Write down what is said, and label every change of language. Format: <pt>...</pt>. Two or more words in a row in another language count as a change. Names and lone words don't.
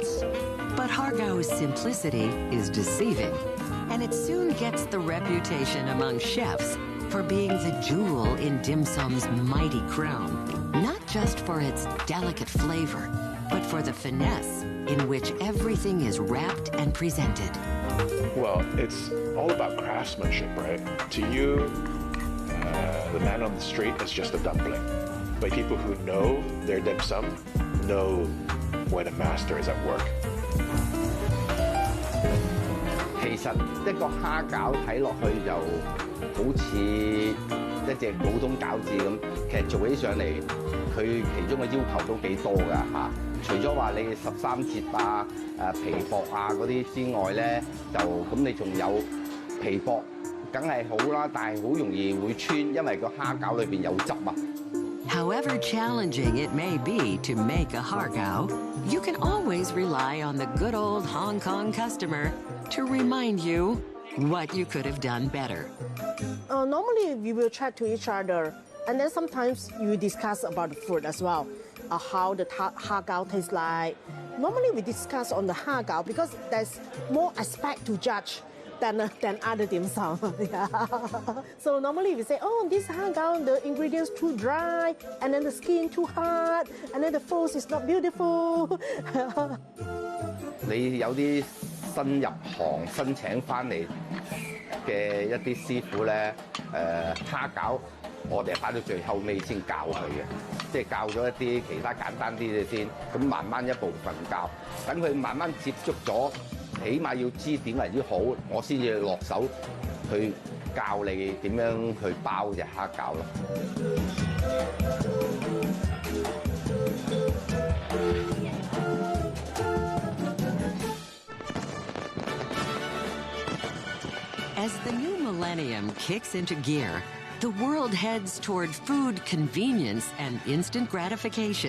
<en>But har gow's simplicity is deceiving, and it soon gets the reputation among chefs for being the jewel in dim sum's mighty crown, not just for its delicate flavor, but for the finesse in which everything is wrapped and presented. Well, it's all about craftsmanship, right? To you, the man on the street is just a dumpling. But people who know their dim sum know when a master is at work.</en> <yue>其實一個蝦餃睇落去就好似一隻普通餃子咁，其實做起上嚟，佢其中嘅要求都幾多㗎嚇。除咗話你13節啊、皮薄啊嗰啲之外咧，就咁你仲有皮薄，梗係好啦，但係好容易會穿，因為個蝦餃裏邊有汁啊。</yue> <en>However challenging it may be to make a har gow, you can always rely on the good old Hong Kong customer to remind you what you could have done better. Normally, we will chat to each other, and then sometimes you discuss about the food as well, how the har gow tastes like. Normally, we discuss on the har gow because there's more aspect to judge than other dim sum. Yeah. So normally we say, oh, this har gow, the ingredients too dry, and then the skin too hard, and then the food is not beautiful.</en> <yue>你有啲新入行、新請翻嚟嘅一啲師傅咧，蝦餃我哋係擺到最後尾先教佢嘅，即係教咗一啲其他簡單啲嘅先，咁慢慢一部分教，等佢慢慢接觸咗，起碼要知點為之好，我先至落手去教你點樣去包隻蝦餃咯。</yue> <en>As the new millennium kicks into gear, the world heads toward food convenience and instant gratification.</en>